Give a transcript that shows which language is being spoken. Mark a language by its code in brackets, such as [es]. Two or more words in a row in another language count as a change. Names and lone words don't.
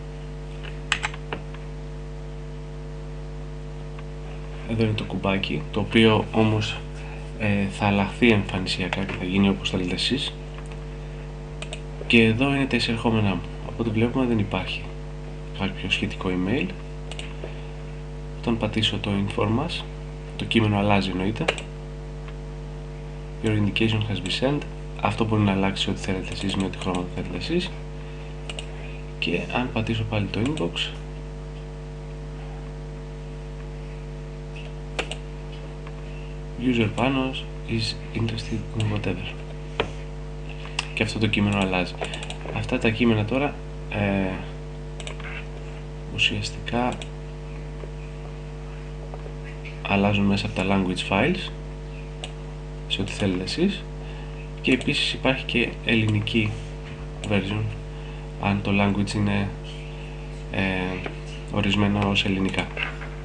[el] Εδώ είναι το κουμπάκι, το οποίο όμως θα αλλάχθει εμφανισιακά και θα γίνει όπως θέλετε εσείς. Και εδώ είναι τα εισερχόμενά μου. Από ό,τι βλέπουμε δεν υπάρχει κάποιο σχετικό email. Όταν πατήσω το [en] inform us, [el] το κείμενο αλλάζει εννοείται. Your indication has been sent. Αυτό μπορεί να αλλάξει ό,τι θέλετε εσείς με ό,τι χρώματα θέλετε εσείς. Και αν πατήσω πάλι το inbox, [en] user panos is interested in whatever. [el] Και αυτό το κείμενο αλλάζει. Αυτά τα κείμενα τώρα ουσιαστικά αλλάζουν μέσα από τα [en] language files [el] σε ό,τι θέλετε εσείς, και επίσης υπάρχει και ελληνική version αν το language είναι ορισμένο ως ελληνικά.